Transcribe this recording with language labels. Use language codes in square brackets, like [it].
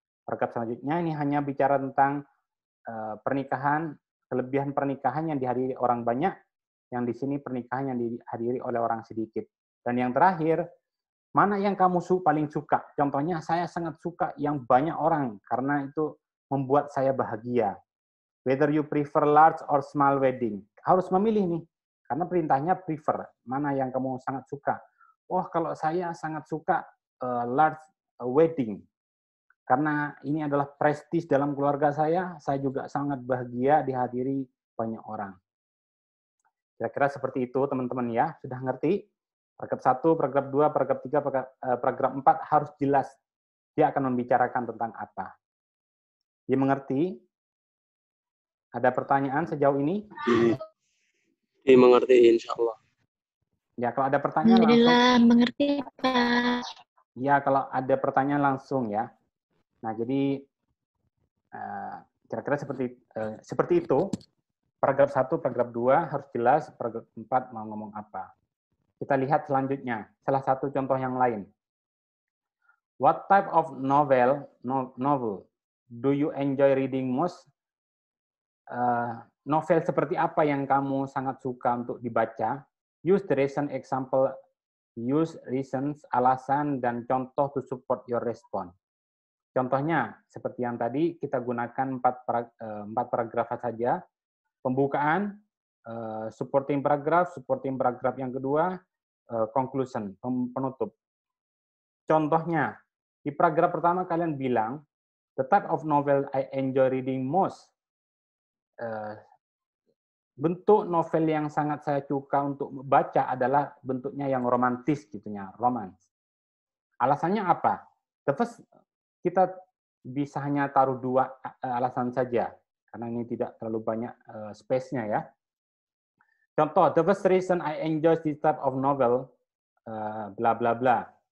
[id] Paragraf selanjutnya ini hanya bicara tentang pernikahan, kelebihan pernikahan yang dihadiri orang banyak, yang di sini pernikahan yang dihadiri oleh orang sedikit. Dan yang terakhir, mana yang kamu paling suka? Contohnya, saya sangat suka yang banyak orang, karena itu membuat saya bahagia. [en] Whether you prefer large or small wedding. [id] Harus memilih nih, karena perintahnya prefer. Mana yang kamu sangat suka? Oh, kalau saya sangat suka [en] large wedding. [id] Karena ini adalah prestis dalam keluarga saya juga sangat bahagia dihadiri banyak orang. Kira-kira seperti itu, teman-teman ya. Sudah ngerti? Paragraf 1, paragraf 2, paragraf 3, paragraf 4 harus jelas. Dia akan membicarakan tentang apa. Dimengerti? Ada pertanyaan sejauh ini? Dimengerti, insya Allah. Ya, kalau ada pertanyaan langsung. Alhamdulillah, mengerti, Pak. Ya, kalau ada pertanyaan langsung ya. Nah, jadi kira-kira seperti itu. Paragraf 1, paragraf 2 harus jelas, paragraf 4 mau ngomong apa. Kita lihat selanjutnya, salah satu contoh yang lain. [en] What type of novel do you enjoy reading most? [id] Novel seperti apa yang kamu sangat suka untuk dibaca? [en] Use the reason example, use reasons, [id] alasan, dan contoh [en] to support your response. [id] Contohnya, seperti yang tadi, kita gunakan 4 paragraf saja. Pembukaan, [en] supporting paragraph [id] yang kedua, conclusion, penutup. Contohnya, di paragraf pertama kalian bilang, [en] the type of novel I enjoy reading most. [id] Bentuk novel yang sangat saya suka untuk membaca adalah bentuknya yang romantis, gitunya, romance. Alasannya apa? [en] The first, [id] kita bisa hanya taruh 2 alasan saja, karena ini tidak terlalu banyak space-nya ya. Contoh, [en] the first reason I enjoy this type of novel, bla bla bla.